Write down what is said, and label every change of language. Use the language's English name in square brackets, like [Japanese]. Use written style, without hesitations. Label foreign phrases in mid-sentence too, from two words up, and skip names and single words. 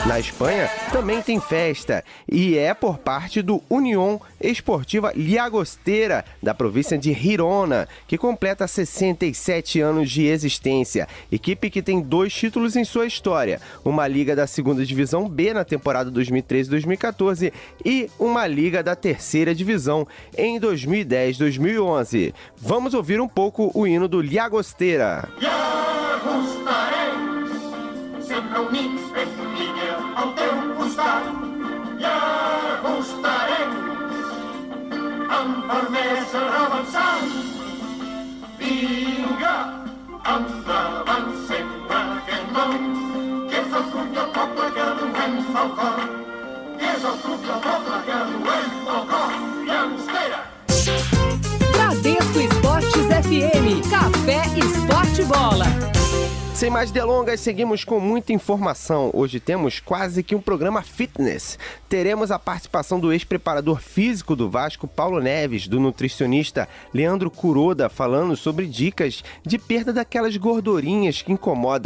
[Portuguese] Na Espanha também tem festa e é por parte do Unión Esportiva Llagostera, da província de Girona, que completa 67 anos de existência. Equipe que tem 2 títulos em sua história, uma liga da 2ª Divisão B na temporada 2013-2014 e uma liga da 3ª Divisão em 2010-2011. Vamos ouvir um pouco o hino do Llagostera. [Catalan] Sempre units fent línia al teu costat, ja acostarem amb fermesa avançant. Vinga, endavant sempre aquest nom, que és el club del poble que duem pel cor, que és el club del poble que duem pel cor. Llagostera! [Portuguese] Bradesco Esportes FM, Café Esporte Bola. Sem mais delongas, seguimos com muita informação. Hoje temos quase que um programa fitness. Teremos a participação do ex-preparador físico do Vasco, Paulo Neves, do nutricionista Leandro Kuroda, falando sobre dicas de perda daquelas gordurinhas que incomodam.